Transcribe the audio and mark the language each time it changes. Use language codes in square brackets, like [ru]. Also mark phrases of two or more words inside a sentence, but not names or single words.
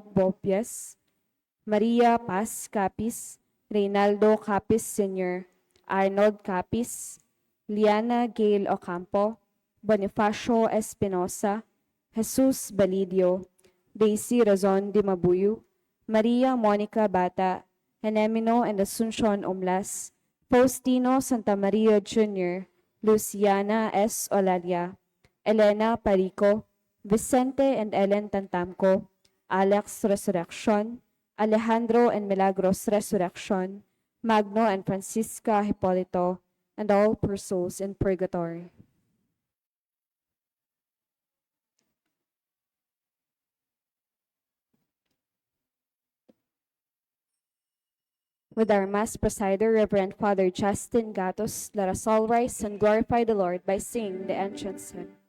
[en] Bopias, Maria Paz Capis, Reynaldo Capis Sr., Arnold Capis, Liana Gail Ocampo, Bonifacio Espinosa, Jesus Balidio, Daisy Razon de Mabuyu, Maria Monica Bata, Henemino and Asuncion Umlas, Faustino Santa Maria Jr., Luciana S. Olalia, Elena Parico, Vicente and Ellen Tantamco, Alex Resurrection, Alejandro and Milagros Resurrection, Magno and Francisca Hipolito, and all poor souls in purgatory. With our Mass presider, Reverend Father Justin Gatus, let us all rise and glorify the Lord by singing the entrance hymn.